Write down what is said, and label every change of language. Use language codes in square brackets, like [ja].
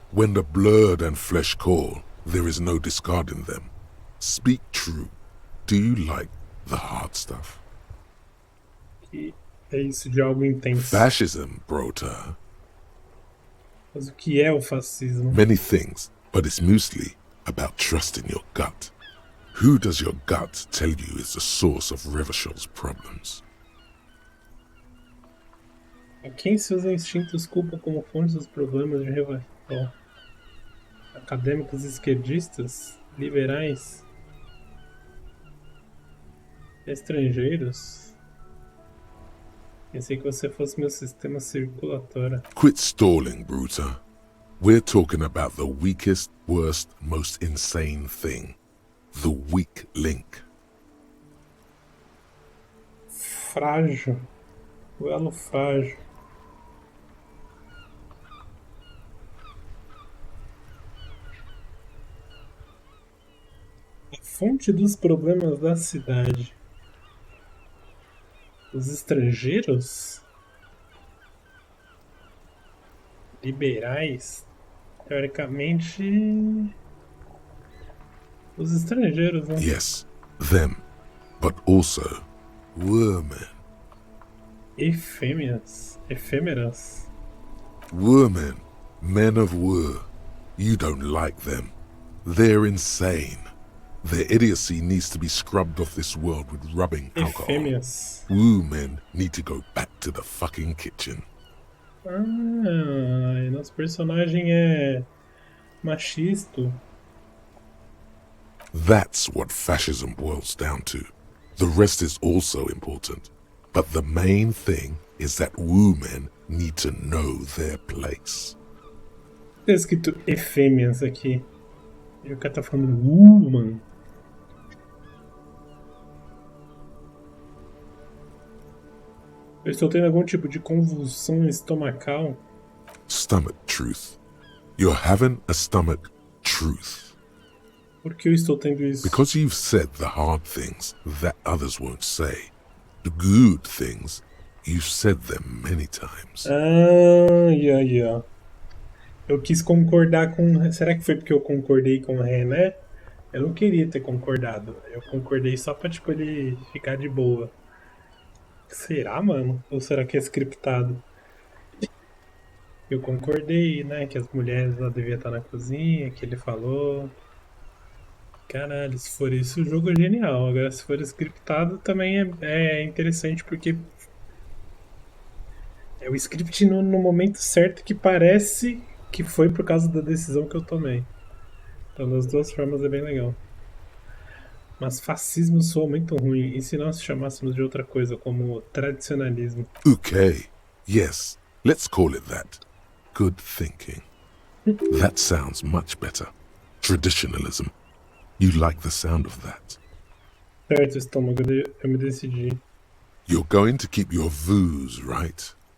[en] When the blood and flesh call, there is no discarding them. Speak true. Do you like the hard stuff? [pt] Que é isso de algo intenso. [en] Fascism, brota. [pt] Mas o que é o fascismo? [en] Many things, but it's mostly about trusting your gut. Who does your gut tell you is the source of Revishal's problems? [pt] A quem seus instintos culpam como fonte dos problemas de Revachol? Acadêmicos esquerdistas? Liberais? Estrangeiros? Pensei que você fosse meu sistema circulatório. [en] Quit stalling, Bruta. We're talking about the weakest, worst, most insane thing. The weak link. [pt] Frágil. O elo frágil. A fonte dos problemas da cidade. Os estrangeiros? Liberais? Teoricamente... os estrangeiros, né? [en] Yes, them. But also, women. [pt] Efêmeras. Efêmeras. [en] Women. Men of war. You don't like them. They're insane. Their idiocy needs to be scrubbed off this world with rubbing alcohol. [pt] Efêmeras. [en] Women need to go back to the fucking kitchen. [pt] Ah, e nosso personagem é machista. [en] That's what fascism boils down to. The rest is also important. But the main thing is that women need to know their place. [pt] Tá escrito efêmeras aqui. E o cara tá falando mano. Eu estou tendo algum tipo de convulsão estomacal. [en] Stomach truth. You're having a stomach truth. [pt] Por que eu estou tendo isso? [en] Because you've said the hard things that others won't say. The good things, you've said them many times. [pt] Yeah. Eu quis concordar com... Será que foi porque eu concordei com o René? Eu não queria ter concordado. Eu concordei só pra, tipo, ele ficar de boa. Será, mano? Ou será que é scriptado? Eu concordei, né? Que as mulheres lá deviam estar na cozinha, que ele falou. Caralho, se for isso, o jogo é genial. Agora, se for scriptado, também é interessante, porque é o script no momento certo que parece que foi por causa da decisão que eu tomei. Então, das duas formas é bem legal. Mas fascismo soa muito ruim. E se nós chamássemos de outra coisa, como tradicionalismo? [en] Okay, yes, let's call it that. Good thinking. That sounds much better. Traditionalism. You like the sound of that. [pt] Certo, estômago, eu me decidi. [en] You're going to keep your vooz, right?